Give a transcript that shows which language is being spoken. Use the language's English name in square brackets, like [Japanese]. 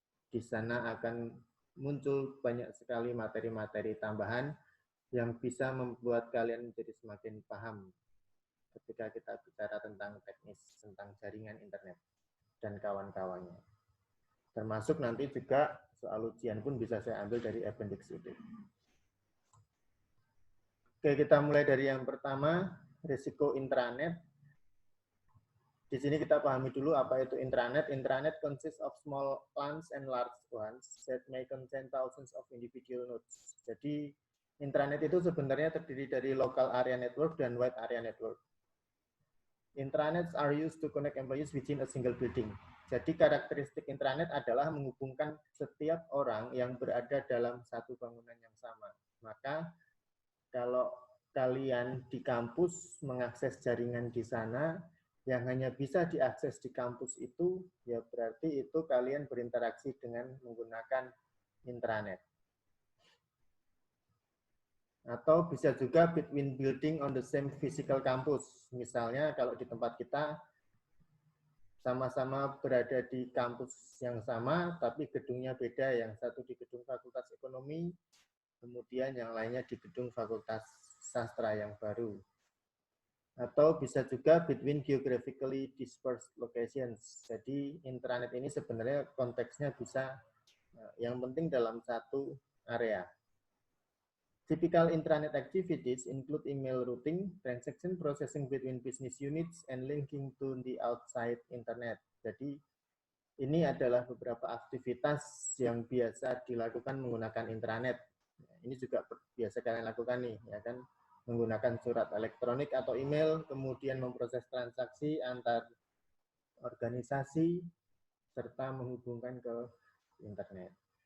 [Indonesian] Di sana akan muncul banyak sekali materi-materi tambahan yang bisa membuat kalian menjadi semakin paham ketika kita bicara tentang teknis, tentang jaringan internet dan kawan-kawannya. Termasuk nanti juga soal ujian pun bisa saya ambil dari appendix itu. Oke, kita mulai dari yang pertama, risiko intranet. Di sini kita pahami dulu apa itu intranet. [English] Intranet consists of small LANs and large ones that may contain thousands of individual nodes. [Indonesian] Jadi intranet itu sebenarnya terdiri dari local area network dan wide area network. [English] Intranets are used to connect employees within a single building. [Indonesian] Jadi karakteristik intranet adalah menghubungkan setiap orang yang berada dalam satu bangunan yang sama. Maka kalau kalian di kampus mengakses jaringan di sana, yang hanya bisa diakses di kampus itu, ya berarti itu kalian berinteraksi dengan menggunakan intranet. Atau bisa juga [English] between building on the same physical campus. [Indonesian] Misalnya kalau di tempat kita sama-sama berada di kampus yang sama, tapi gedungnya beda. Yang satu di gedung Fakultas Ekonomi, kemudian yang lainnya di gedung Fakultas Sastra yang baru. Atau bisa juga [English] between geographically dispersed locations. [Indonesian] Jadi intranet ini sebenarnya konteksnya bisa yang penting dalam satu area. [English] Typical intranet activities include email routing, transaction processing between business units, and linking to the outside internet. [Indonesian] Jadi ini adalah beberapa aktivitas yang biasa dilakukan menggunakan intranet. Ini juga biasa kalian lakukan nih, ya kan? Menggunakan surat elektronik atau email, kemudian memproses transaksi antar organisasi, serta menghubungkan ke internet.